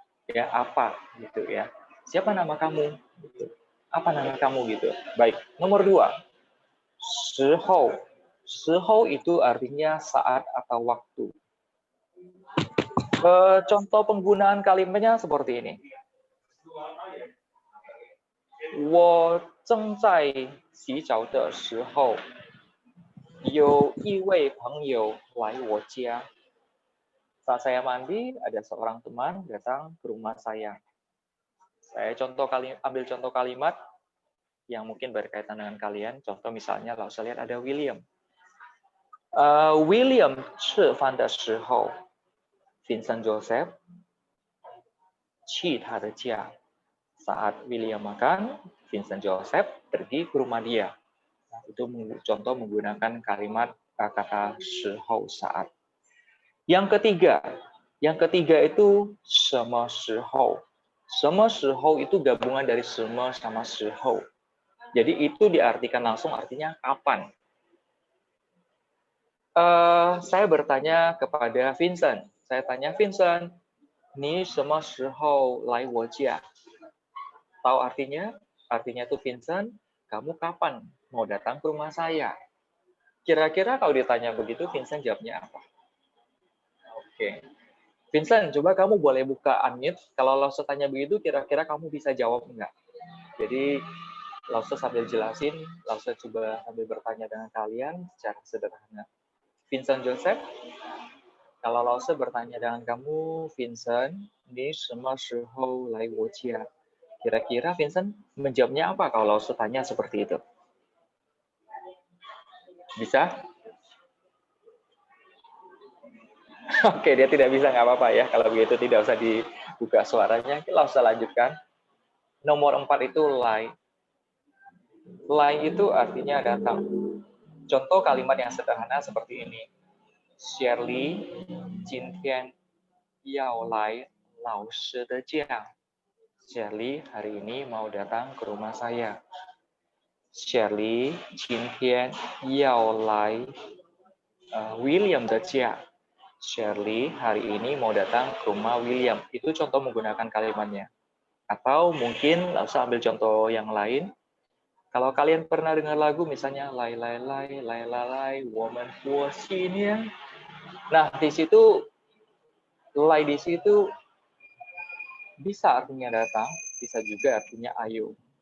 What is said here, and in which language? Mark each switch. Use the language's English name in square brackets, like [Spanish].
[Indonesian] Ya, apa gitu ya. Siapa nama kamu? Gitu. Apa nama kamu gitu. Baik, nomor 2. Shihou. Shihou itu artinya saat atau waktu. Contoh penggunaan kalimatnya seperti ini. [Chinese] 我正在洗澡的时候，有一位朋友来我家. [Indonesian] Saat saya mandi, ada seorang teman datang ke rumah saya. Saya ambil contoh kalimat yang mungkin berkaitan dengan kalian. Contoh misalnya, kalau saya lihat ada William. [Chinese] William 吃饭的时候 Vincent Joseph 去他的家. [Indonesian] Saat William makan, Vincent Joseph pergi ke rumah dia. Nah, itu contoh menggunakan kalimat kata 时候 saat. Yang ketiga itu 什么时候. 什么时候 itu gabungan dari 什么 sama 时候. Jadi itu diartikan langsung artinya kapan. Saya bertanya kepada Vincent. Saya tanya, Vincent, [Chinese] 你什么时候来我家? [Indonesian] Tahu artinya? Artinya tuh Vincent, kamu kapan mau datang ke rumah saya? Kira-kira kalau ditanya begitu, Vincent jawabnya apa? Oke. Vincent, coba kamu boleh buka unmute. Kalau Lause tanya begitu, kira-kira kamu bisa jawab enggak? Jadi, Lause sambil jelasin, Lause coba sambil bertanya dengan kalian secara sederhana. Vincent Joseph, kalau Lause bertanya dengan kamu, Vincent, ini [Chinese] 什么时候来我家? [Indonesian] Kira-kira Vincent menjawabnya apa kalau Lause tanya seperti itu? Bisa? Oke, dia tidak bisa, nggak apa-apa ya. Kalau begitu tidak usah dibuka suaranya. Lause lanjutkan. Nomor 4 itu lai. Lai itu artinya datang. Contoh kalimat yang sederhana seperti ini. [Chinese] Shirley, 今天要来老师的家. [Indonesian] Shirley hari ini mau datang ke rumah saya. [Chinese] Shirley 今天要来William 的家. [Indonesian] Shirley hari ini mau datang ke rumah William. Itu contoh menggunakan kalimatnya. Atau mungkin Lause ambil contoh yang lain. Kalau kalian pernah dengar lagu misalnya lai lai lai lai lai lai woman for senior. Nah, di situ lai di situ bisa artinya datang, bisa juga artinya ayo.